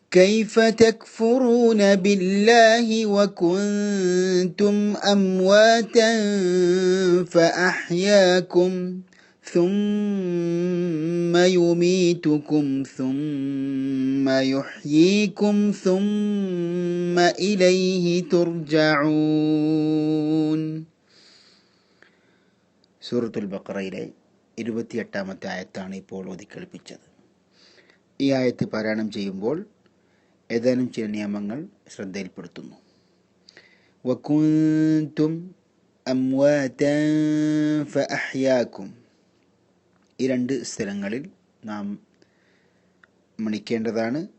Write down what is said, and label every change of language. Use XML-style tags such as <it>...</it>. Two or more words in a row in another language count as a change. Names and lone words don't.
<ar>كيف تكفرون بالله وكنتم أمواتا فأحياكم ثم يميتكم ثم يحييكم ثم إليه ترجعون.</ar> <ml>സൂറത്തുൽ ബഖറയിലെ 28-ാമത്തെ ആയത്താണ് ഇപ്പോൾ ഓതിക്കേൾപ്പിച്ചത്. ഈ ആയത്ത് പാരായണം ചെയ്യുമ്പോൾ ഏതാനും ചില നിയമങ്ങൾ ശ്രദ്ധയിൽപ്പെടുത്തുന്നു.</ml> <ar>وكنتم أمواتا فأحياكم,</ar> <ml>ഈ രണ്ട് സ്ഥലങ്ങളിൽ നാം മണിക്കേണ്ടതാണ്.</ml>